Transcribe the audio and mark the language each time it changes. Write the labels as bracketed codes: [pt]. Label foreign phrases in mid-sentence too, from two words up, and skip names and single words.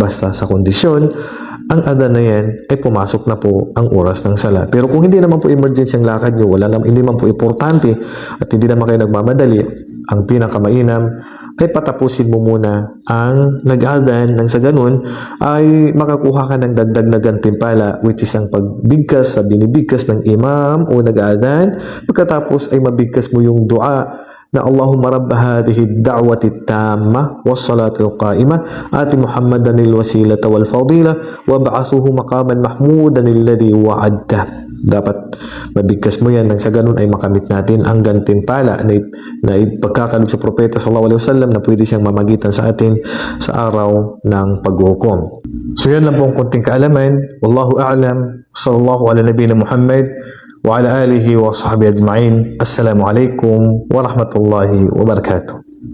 [tl] Basta sa kondisyon, ang adan na yan ay pumasok na po ang oras ng sala. Pero kung hindi naman po emergency ang lakad nyo, hindi naman po importante at hindi naman kayo nagmamadali, ang pinakamainam ay patapusin mo muna ang nag-aadan nang sa ganun ay makakuha ka ng dagdag na gantimpala, [en] which is [tl] ang pagbigkas sa binibigkas ng imam o nag-aadan. Pagkatapos ay mabigkas mo yung dua na [ar] اللهم رب هذه الدعوة التامة والصلاة القائمة آت محمدا الوسيلة والفضيلة وابعثه مقاما محمودا الذي وعدته. [tl] Dapat mabigkas mo yan nang sa ganun ay makamit natin ang gantimpala na ipagkakalog sa propeta [ar] صلى الله عليه وسلم [tl] na pwede siyang mamagitan sa atin sa araw ng paghukom. So yan lang po ang konting kaalaman. [ar] والله أعلم. صلى الله على نبينا محمد وعلى آله وصحبه أجمعين. السلام عليكم ورحمة الله وبركاته.